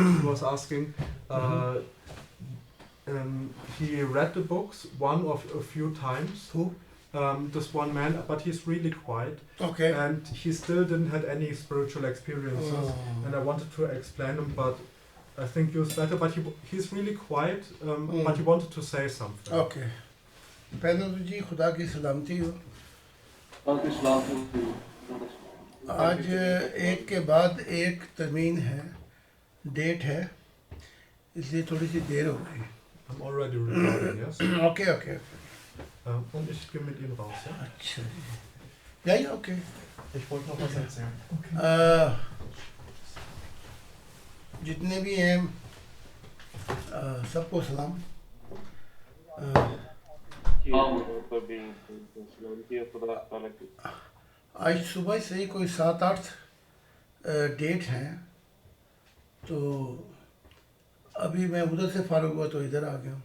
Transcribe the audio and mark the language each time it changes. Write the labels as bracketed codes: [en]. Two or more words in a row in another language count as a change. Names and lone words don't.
[en] was asking, he read the books one of a few times. Who? This one man, but he's really quiet. Okay. And he still didn't had any spiritual experiences. And I wanted to explain him, but I think you're better. But he's really quiet, but he wanted to say something. Okay. [ur] پہلے تو جی خدا کی سلامتی ہو. آج ایک کے بعد ایک ترمین ہے, ڈیٹ ہے, اس لیے تھوڑی سی دیر ہو گئی. [en] I'm already recording, yes? Okay, okay. [de] Und ich gehe mit ihm raus, ja? [ur] اچھا جی. [de] Ja, ja, okay. Ich wollte noch was erzählen. [ur] جتنے بھی ہیں سب کو سلام. آج صبح سے ہی کوئی 7-8 ڈیٹ ہیں, تو ابھی میں ادھر سے فارغ ہوا تو ادھر آ گیا ہوں.